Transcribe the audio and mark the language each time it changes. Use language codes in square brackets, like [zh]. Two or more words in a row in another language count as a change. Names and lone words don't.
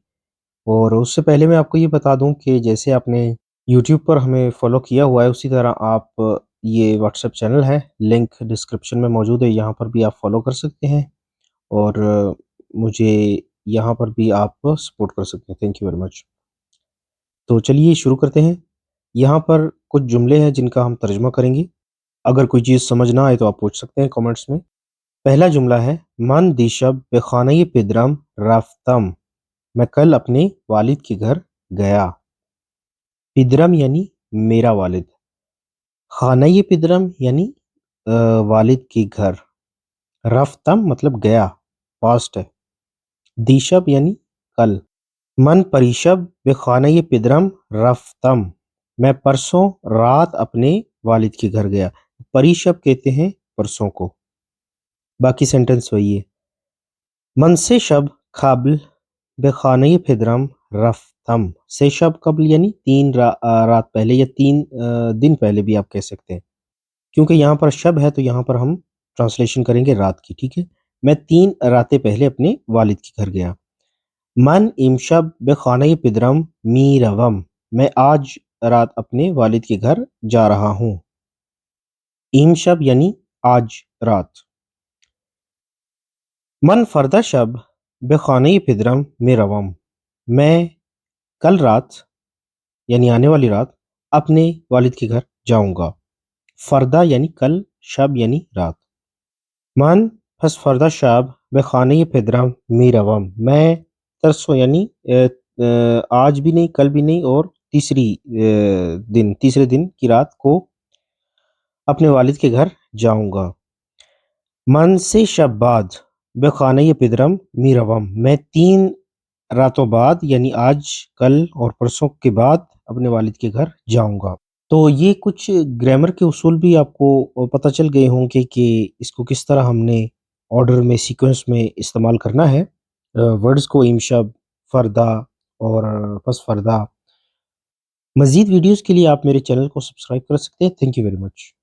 [ur] اور اس سے پہلے میں آپ کو یہ بتا دوں کہ جیسے آپ نے یوٹیوب پر ہمیں فالو کیا ہوا ہے اسی طرح آپ یہ واٹس ایپ چینل ہے، لنک ڈسکرپشن میں موجود ہے، یہاں پر بھی آپ فالو کر سکتے ہیں اور مجھے یہاں پر بھی آپ سپورٹ کر سکتے ہیں۔ [en] thank you very much. [ur] تو چلیے شروع کرتے ہیں۔ یہاں پر کچھ جملے ہیں جن کا ہم ترجمہ کریں گے۔ اگر کوئی چیز سمجھ نہ آئے تو آپ پوچھ سکتے ہیں کامنٹس میں۔ پہلا جملہ ہے [fa] من دیشب به خانه پدرم رفتم، [ur] میں کل اپنے والد کے گھر گیا۔ پدرم یعنی میرا والد، [fa] خانہ پدرم [ur] یعنی والد کے گھر، رفتم مطلب گیا، پاسٹ ہے، دیشب یعنی کل۔ [fa] من پریشب به خانه پدرم رفتم، [ur] میں پرسوں رات اپنے والد کے گھر گیا۔ پریشب کہتے ہیں پرسوں کو۔ باقی سینٹنس وہی ہے۔ [fa] من [ur] سے شب [fa] قبل به خانه پدرم رفتم، سے شب قبل [ur] یعنی 3 رات پہلے یا 3 دن پہلے بھی آپ کہہ سکتے ہیں، کیونکہ یہاں پر شب ہے تو یہاں پر ہم ٹرانسلیشن کریں گے رات کی، ٹھیک ہے۔ میں 3 راتیں پہلے اپنے والد کے گھر گیا۔ [fa] من امشب به خانه پدرم میروم، [ur] میں آج رات اپنے والد کے گھر جا رہا ہوں۔ امشب یعنی آج رات۔ [fa] من فردا شب به خانه پدرم میروم، [ur] میں کل رات یعنی آنے والی رات اپنے والد کے گھر جاؤں گا۔ فردا یعنی کل، شب یعنی رات۔ [fa] من پس فردا شب به خانه پدرم میروم، [ur] میں ترسوں یعنی آج بھی نہیں، کل بھی نہیں، اور تیسرے دن کی رات کو اپنے والد کے گھر جاؤں گا۔ [fa] من سے شب بعد به خانه پدرم میروم، [ur] میں 3 راتوں بعد یعنی آج، کل اور پرسوں کے بعد اپنے والد کے گھر جاؤں گا۔ تو یہ کچھ گرامر کے اصول بھی آپ کو پتہ چل گئے ہوں گے کہ اس کو کس طرح ہم نے آرڈر میں، سیکوینس میں استعمال کرنا ہے ورڈز کو، [fa] امشب، فردا اور پس فردا۔ [ur] مزید ویڈیوز کے لیے آپ میرے چینل کو سبسکرائب کر سکتے ہیں۔ [en] thank you very much.